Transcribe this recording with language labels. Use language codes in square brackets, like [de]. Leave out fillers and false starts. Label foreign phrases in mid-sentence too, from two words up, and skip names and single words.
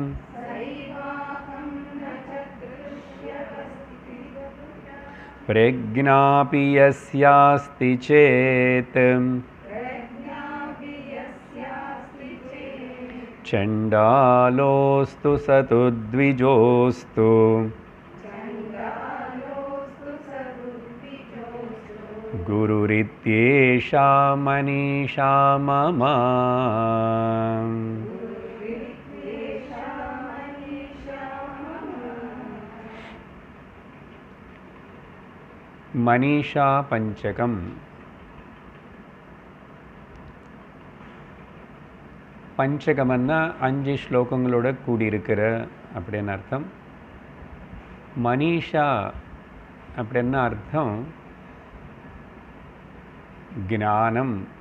[sa] प्रज्ञापि यस्यास्ति चेत् चण्डालोऽस्तु सतु द्विजोऽस्तु गुरुरित्येषा मनीषा मम। [ta] मनीषा पंचकम பஞ்சகமன்னா 5 ஸ்லோகங்களோட கூடியிருக்கிற அப்படின்னு அர்த்தம். மனிஷா அப்படின்னா அர்த்தம் ஞானம்.